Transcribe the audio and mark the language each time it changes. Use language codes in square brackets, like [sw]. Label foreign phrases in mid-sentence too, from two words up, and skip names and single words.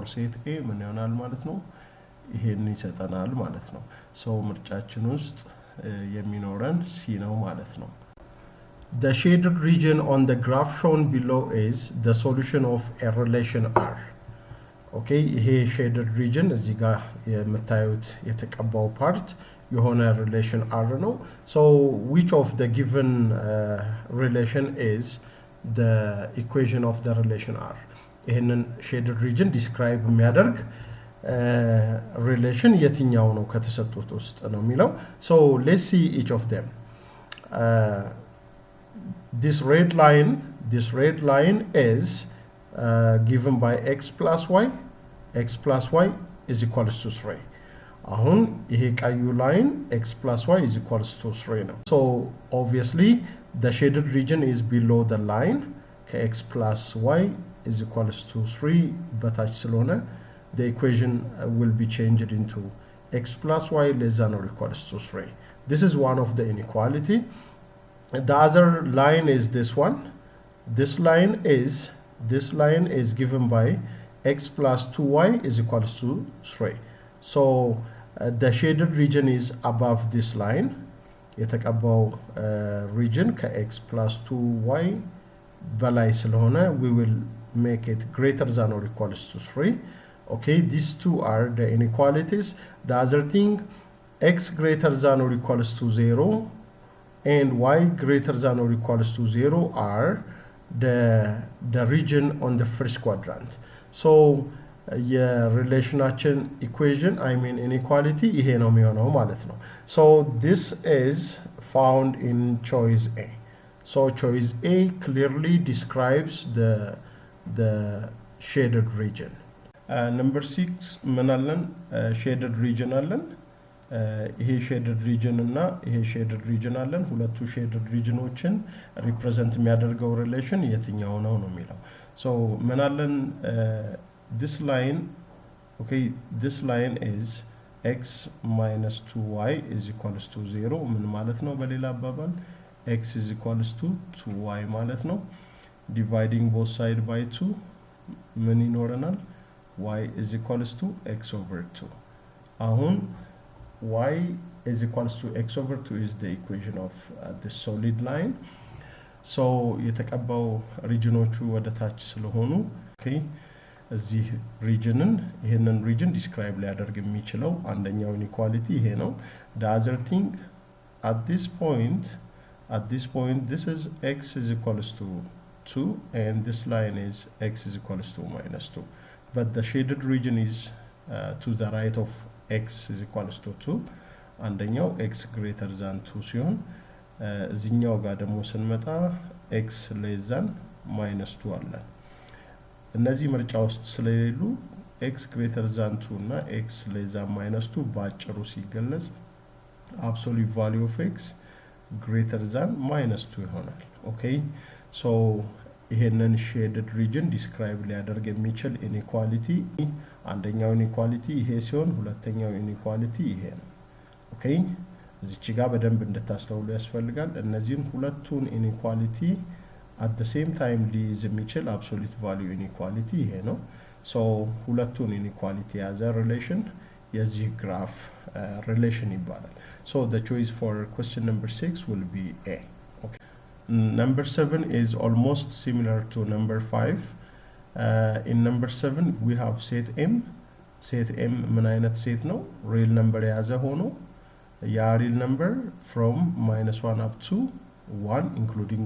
[en] set a [am] ምን ይሆናል ማለት ነው ይሄን ይሰጠናል ማለት ነው so ምርጫችን ውስጥ የሚኖረን c ነው ማለት ነው the [en] shaded region on the graph shown below is the solution of a relation r okay ይሄ shaded region [am] እዚህ ጋር የምታዩት የተቀባው ፓርት የሆነ [en] relation r ነው so which of the given relation is the equation of the relation r ይሄንን shaded region describe የሚያደርግ relation [am] የትኛው ነው ከተሰጡት ውስጥ ነው የሚለው [en] so let's see each of them this red line is given by x plus y is equals to 3 [am] አሁን ይሄ ቀዩ [en] line x plus y is equals to 3 ነው so obviously the shaded region is below the line x plus y is equals to 3 [am] በታች ስለሆነ [en] the equation will be changed into x plus y less than or equals to 3 this is one of the inequality the other line is this one this line is given by x plus 2y is equals to 3 so the shaded region is above this line የተቀባው region ከx plus 2y [am] በላይ ስለሆነ [en] we will make it greater than or equals to 3 okay these two are the inequalities the other thing x greater than or equals to 0 and y greater than or equals to 0 are the region on the first quadrant so የሪሌሽናችን equation I mean inequality [am] ይሄ ነው የሚሆነው ማለት ነው [en] so this is found in choice A so choice A clearly describes the shaded region number 6 [am] ምን አለን [en] shaded region [am] አለን ይሄ [en] shaded region [am] እና ይሄ [en] shaded region [am] አለን ሁለቱ [en] shaded regionዎችን represent [am] የሚያደርገው relation የትኛው ነው ነው የሚለው so ምን አለን [en] this line okay this line is x minus 2y is equals to 0 [am] ምን ማለት ነው በሌላ አባባል [en] x is equals to 2y [am] ማለት ነው [en] dividing both side by 2 [am] ምን ይኖረናል [en] y is equals to x over 2 አሁን y is equals to x over 2 is the equation of the solid line so [am] የተቀባው ሪጅኖቹ ወደ ታች ስለሆኑ okay እዚህ ሪጅንን ይሄንን ሪጅን ዲስክራይብ ሊያደርግ የሚችለው አንደኛው inequality ይሄ ነው [en] the other thing at this point this is x is equals to 2 and this line is x is equals to minus 2 but the shaded region is to the right of x is equals to 2 አንደኛው x greater than 2 [am] ሲሆን እዚህኛው ጋር ደግሞ ስንመጣ [en] x less than minus 2 አለ [am] እነዚህ ምርጫ ውስጥ ስለሌሉ [en] x greater than 2 እና x less than minus 2 [am] ባጭሩ ሲገለጽ [en] absolute value of x greater than minus 2 [am] ይሆናል [en] okay so [am] ይሄንን [en] shaded region describe [am] ሊያደርግ የሚችል inequality አንደኛው inequality ይሄ ሲሆን ሁለተኛው inequality ይሄ ነው okay እዚች ጋር በደንብ እንድታስተውሉ ያስፈልጋል እነዚህን ሁለቱን inequality [en] at the same time [am] ሊይዝ የሚችል [en] absolute value inequality [am] ይሄ ነው so ሁለቱን [en] inequality as a relation [am] የዚህ [en] graph relation [am] ይባላል [en] so the choice for question number 6 will be A okay number 7 is almost similar to number 5 in number 7 we have set m [am] ምን አይነት [en] set ነው real number [am] የያዘ ሆኖ ያ [en] real number from -1 up to 1 including